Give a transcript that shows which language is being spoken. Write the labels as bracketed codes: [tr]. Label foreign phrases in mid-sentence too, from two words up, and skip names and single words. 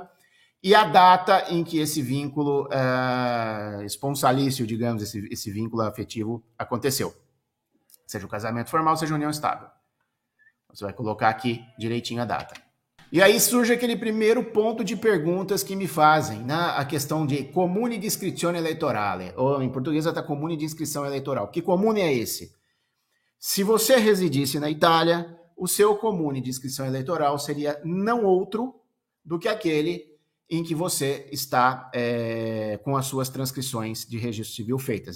[pt] E a data em que esse vínculo esponsalício, digamos, esse vínculo afetivo aconteceu. Seja o casamento formal, seja a união estável. Você vai colocar aqui direitinho a data. E aí surge aquele primeiro ponto de perguntas que me fazem, né? A questão de [it] comune di iscrizione elettorale, [pt] ou em português até comune de inscrição eleitoral. Que comune é esse? Se você residisse na Itália, o seu comune de inscrição eleitoral seria não outro do que aquele em que você está com as suas transcrições de registro civil feitas.